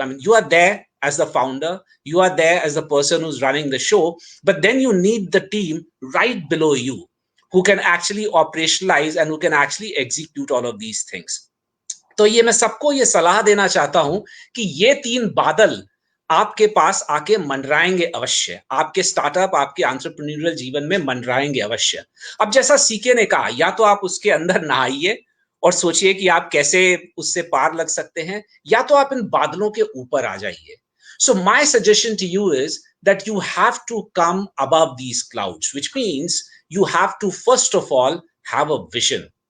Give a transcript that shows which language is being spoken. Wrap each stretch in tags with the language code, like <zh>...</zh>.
<en>I mean, you are there as the founder, you are there as the person who's running the show, but then you need the team right below you who can actually operationalize and who can actually execute all of these things.</en> <hi>तो ये मैं सबको ये सलाह देना चाहता हूं कि ये 3 बादल आपके पास आके मंडराएंगे अवश्य, आपके स्टार्टअप, आपके एंटरप्रेन्योरियल जीवन में मंडराएंगे अवश्य. अब जैसा सीके ने कहा, या तो आप उसके अंदर नहाइए और सोचिए कि आप कैसे उससे पार लग सकते हैं, या तो आप इन बादलों के ऊपर आ जाइए.</hi> <en>So my suggestion to you is that you have to come above these clouds, which means you have to first of all have a vision.</en>